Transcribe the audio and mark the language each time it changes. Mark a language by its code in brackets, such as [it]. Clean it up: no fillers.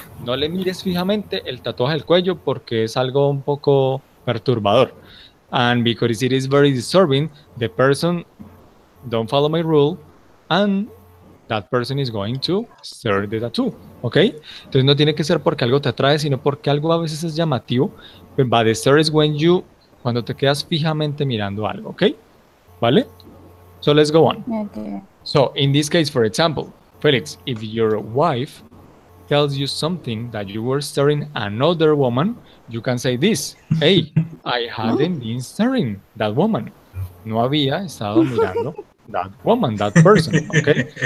[es] No le mires fijamente el tatuaje del cuello porque es algo un poco perturbador. [en] And because it is very disturbing, the person don't follow my rule and that person is going to stare the tattoo, ¿ok? [es] Entonces no tiene que ser porque algo te atrae, sino porque algo a veces es llamativo, [en] but the stare is [es] cuando te quedas fijamente mirando algo, ¿ok? [en] ¿Vale? So let's go on. Okay. So in this case, for example, Felix, if your wife tells you something that you were staring another woman, you can say this, hey, I hadn't been staring that woman. [es] No había estado mirando [en] that woman, that person, okay?